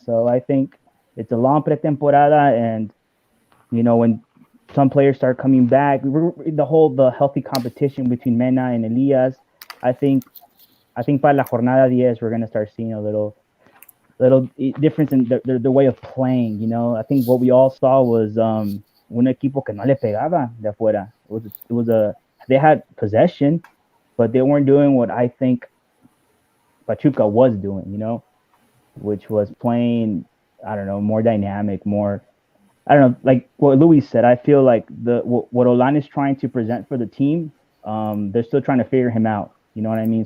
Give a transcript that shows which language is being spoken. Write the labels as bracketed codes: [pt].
[en] So I think it's a long pretemporada, and when some players start coming back, the healthy competition between Mena and Elias, I think by la jornada 10 we're gonna start seeing a little difference in the way of playing. I think what we all saw was [es] un equipo que no le pegaba de afuera. [en] They had possession, but they weren't doing what I think Pachuca was doing, you know, which was playing, I don't know, more dynamic, more, I don't know, like what Luis said. I feel like what Olan is trying to present for the team, they're still trying to figure him out. You know what I mean?